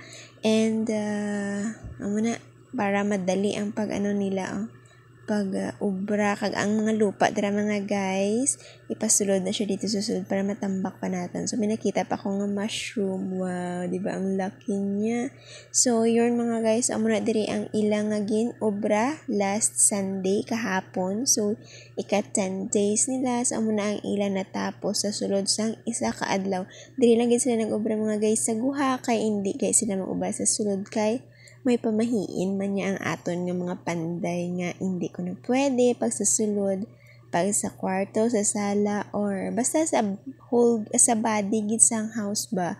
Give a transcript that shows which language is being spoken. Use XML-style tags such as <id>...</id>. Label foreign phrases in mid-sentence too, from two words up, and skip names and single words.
<hil>And, amo na, para madali ang pag-ano nila, ubra kag ang mga lupa dira mga guys, ipasulod na siya dito susunod</hil> <tl>para matambak pa natin.</tl> <hil>So may nakita pa ko nga mushroom.</hil> <tl>Wow, di ba ang laki niya? So yun mga guys,</tl> <hil>amo na diri ang ilang agin obra</hil> <en>last Sunday</en> <hil>kahapon. So ika 10 days nila. So amo na ang ilang natapos sa sulod sang isa ka adlaw. Diri lang gid sila nag-obra mga guys sa guha, kay hindi guys sila mag-obra sa sulod kay may pamahiin man niya ang aton ng mga panday nga hindi ko na pwede pag sa sulod, pag sa kwarto, sa sala, or basta sa whole, sa body gid sang house ba.</hil>